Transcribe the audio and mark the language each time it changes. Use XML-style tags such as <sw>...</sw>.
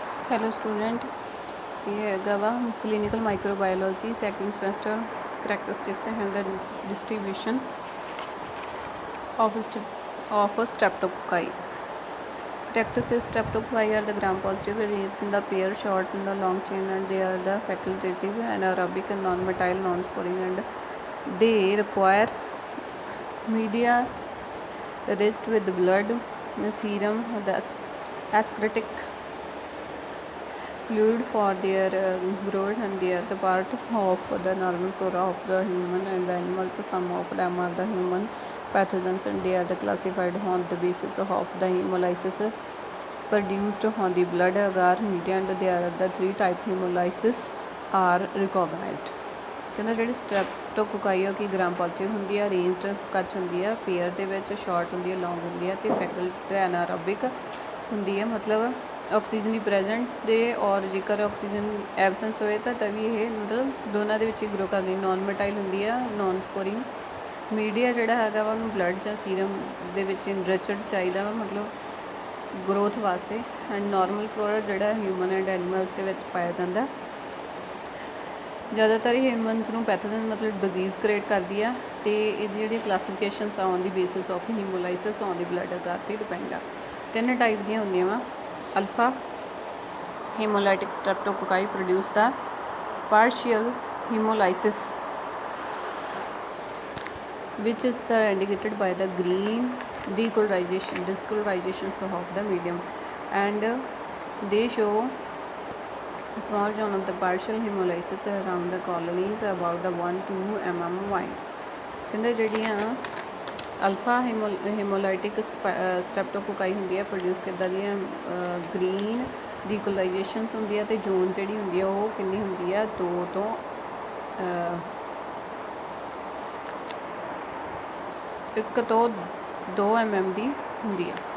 <en>hello student,</en> <pa>ये हैगा वा</pa> <en>Clinical microbiology second semester characteristics and the distribution of streptococci. Characteristics streptococci are the gram-positive arranged in the pair, short in the long chain, and they are the facultative, anaerobic, and non-motile, non-sporing, and they require media rich with blood, serum, the ascitic fluid for their growth, and they are the part of the normal flora of the human and the animals. Some of them are the human pathogens, and they are the classified on the basis of the hemolysis produced on the blood, agar, media, and they are the three type hemolysis are recognized.</en> <pa>ਕਹਿੰਦਾ ਜਿਹੜੀ ਸਟ੍ਰੈਪਟੋਕੋਕਾਈ ਆ ਕਿ gram positive ਹੁੰਦੀ ਆ, arranged ਕੱਚ ਹੁੰਦੀ ਆ, pair ਦੇ ਵਿੱਚ, ਸ਼ਾਰਟ ਹੁੰਦੀ ਆ, ਲੌਂਗ ਹੁੰਦੀ ਆ, ਅਤੇ ਫੈਕਲ ਐਨਾਰੋਬਿਕ ਹੁੰਦੀ ਹੈ, ਮਤਲਬ ਆਕਸੀਜਨ ਦੀ ਪ੍ਰੈਜੈਂਟ ਦੇ ਔਰ ਜੇਕਰ ਆਕਸੀਜਨ ਐਬਸੈਂਸ ਹੋਏ ਤਾਂ ਵੀ ਇਹ ਮਤਲਬ ਦੋਨਾਂ ਦੇ ਵਿੱਚ ਹੀ ਗਰੋ ਕਰਦੀ. ਨੋਨ ਮਟਾਈਲ ਹੁੰਦੀ ਆ, ਨੋਨ ਸਪੋਰਿੰਗ. ਮੀਡੀਆ ਜਿਹੜਾ ਹੈਗਾ ਵਾ ਉਹਨੂੰ ਬਲੱਡ ਜਾਂ ਸੀਰਮ ਦੇ ਵਿੱਚ ਇਨਰਿਚਡ ਚਾਹੀਦਾ ਵਾ, ਮਤਲਬ ਗਰੋਥ ਵਾਸਤੇ. ਐਂਡ ਨੋਰਮਲ ਫਲੋਰਾ ਜਿਹੜਾ ਹਿਊਮਨ ਐਂਡ ਐਨੀਮਲਸ ਦੇ ਵਿੱਚ ਪਾਇਆ ਜਾਂਦਾ. ਜ਼ਿਆਦਾਤਰ ਇਹ ਹਿਊਮਨਸ ਨੂੰ ਪੈਥੋਜਨ ਮਤਲਬ ਡਿਜ਼ੀਜ਼ ਕ੍ਰੀਏਟ ਕਰਦੀ ਆ, ਅਤੇ ਇਹਦੀ ਜਿਹੜੀਆਂ ਕਲਾਸੀਫਿਕੇਸ਼ਨਸ ਆ</pa> <en>on the basis of hemolysis on the blood agar</en> <pa>'ਤੇ ਡਿਪੈਂਡ ਆ. 3 ਟਾਈਪ ਦੀਆਂ ਹੁੰਦੀਆਂ ਵਾ.</pa> <en>Alpha hemolytic streptococci produce the partial hemolysis, which is indicated by the green discolorization of the medium, and they show a small zone of the partial hemolysis around the colonies about the 1-2 mm wide.</en> <pa>ਕਹਿੰਦੇ ਜਿਹੜੀਆਂ alpha ਹੀਮੋਲਾਈਟਿਕ ਸਟ੍ਰੈਪਟੋਕੋਕਾਈ ਹੁੰਦੀ ਹੈ produce ਕਿੱਦਾਂ ਦੀਆਂ green ਡੀਕੋਲਾਈਜੇਸ਼ਨਸ ਹੁੰਦੀ ਆ, ਅਤੇ zone ਜਿਹੜੀ ਹੁੰਦੀ ਆ ਉਹ ਕਿੰਨੀ ਹੁੰਦੀ ਆ 2 ਤੋਂ 1 ਤੋਂ 2 mm ਦੀ ਹੁੰਦੀ ਆ.</pa>